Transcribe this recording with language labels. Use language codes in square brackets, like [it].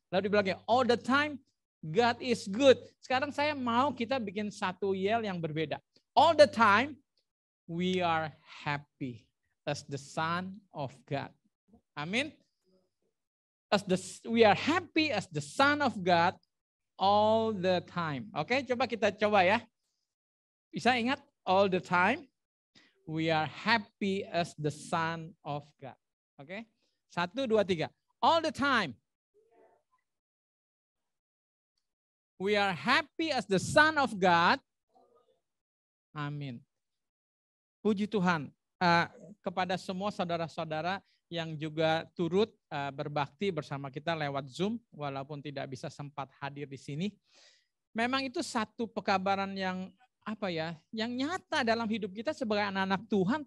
[id] Lalu dibilangnya [en] all the time God is good. [id] Sekarang saya mau kita bikin satu yell yang berbeda. [en] All the time we are happy as the Son of God. Amin. We are happy as the Son of God all the time. [id] Oke, coba kita coba ya. Bisa ingat [en] all the time we are happy as the Son of God. Oke. 1, 2, 3. All the time we are happy as the Son of God. [id] Amin. Puji Tuhan. Kepada semua saudara-saudara yang juga turut berbakti bersama kita lewat Zoom, walaupun tidak bisa sempat hadir di sini. Memang itu satu pekabaran yang yang nyata dalam hidup kita sebagai anak-anak Tuhan.